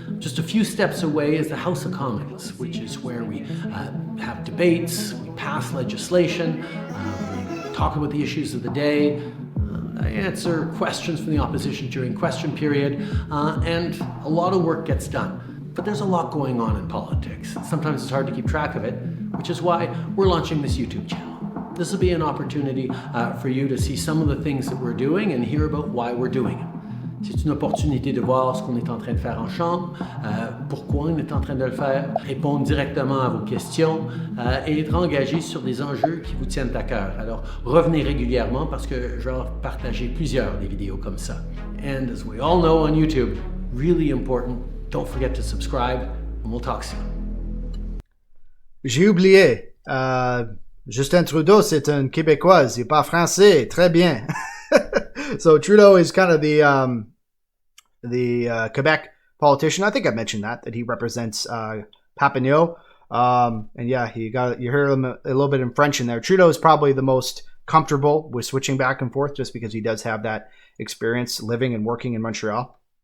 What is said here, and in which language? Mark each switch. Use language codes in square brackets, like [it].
[en] Just a few steps away is the House of Commons, which is where we have debates, we pass legislation, we talk about the issues of the day, I answer questions from the opposition during question period, and a lot of work gets done. But there's a lot going on in politics. Sometimes it's hard to keep track of it, which is why we're launching this YouTube channel. This will be an opportunity for you to see some of the things that we're doing and hear about why we're doing it. [fr] C'est une opportunité de voir ce qu'on est en train de faire en chambre, pourquoi on est en train de le faire, répondre directement à vos questions et être engagé sur des enjeux qui vous tiennent à cœur. Alors, revenez régulièrement parce que je vais partager plusieurs des vidéos comme ça. [en] And as we all know on YouTube, really important, don't forget to subscribe and we'll talk soon. [fr] J'ai oublié. Justin Trudeau, c'est un Québécois. Il parle français. Très bien. [en] So Trudeau is kind of the Quebec politician. I think I mentioned that he represents Papineau. And yeah, you hear him a little bit in French in there. Trudeau is probably the most comfortable with switching back and forth just because he does have that experience living and working in Montreal.